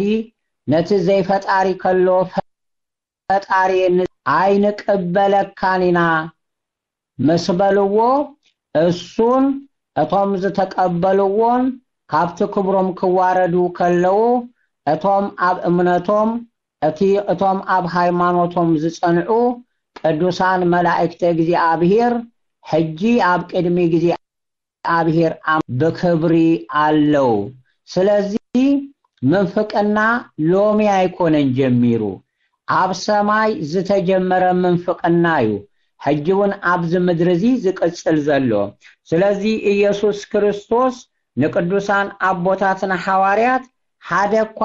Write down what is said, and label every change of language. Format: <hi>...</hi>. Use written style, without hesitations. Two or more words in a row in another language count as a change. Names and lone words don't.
<ti>ነቲ ዘይፈጣሪ ከሎ ፈጣሪ አይንቀበለካኒና መስበልዎ እሱን እቶም ዝተቀበልዎን ካብቲ ክብሮም ክዋረዱ ከለው እቶም አብ እምነቶም እቶም አብ ሃይማኖቶም ዝጸንዑ ቅዱሳን መላእክት እግዚአብሔር ሕጂ አብ ቅድሚ እግዚአብሔር በክብሪ አለው ስለዚህ መንፈቅና ሎሚ አይኮነን ጀሚሩ አብ ሰማይ ዝተጀመረ መንፈቅናዩ ሕጂውን አብ ዝምድርዚ ዝቅጽል ዘሎ ስለዚህ ኢየሱስ ክርስቶስ ንቅዱሳን አቦታትና ሐዋርያት ሓደኳ</ti>